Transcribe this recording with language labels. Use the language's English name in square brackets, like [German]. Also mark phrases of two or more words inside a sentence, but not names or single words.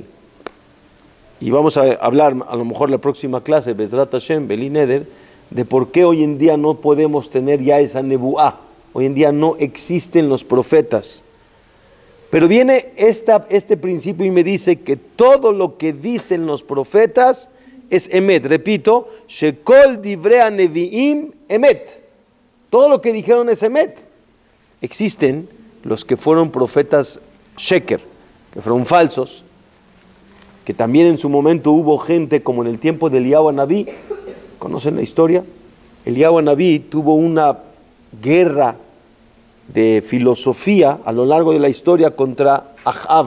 [Spanish] Y vamos a hablar, a lo mejor la próxima clase, [Hebrew] בעזרת השם בלי נדר, [Spanish] de por qué hoy en día no podemos tener ya esa nebuá. Hoy en día no existen los profetas. Pero viene este principio y me dice que todo lo que dicen los profetas es emet. Repito, [Hebrew] שכל דברי נביאים אמת. [Spanish] Todo lo que dijeron es emet. Existen los que fueron profetas sheker, que fueron falsos, que también en su momento hubo gente como en el tiempo de Eliyahu Anabí. ¿Conocen la historia? Eliyahu Anabí tuvo una guerra de filosofía a lo largo de la historia contra Ahab.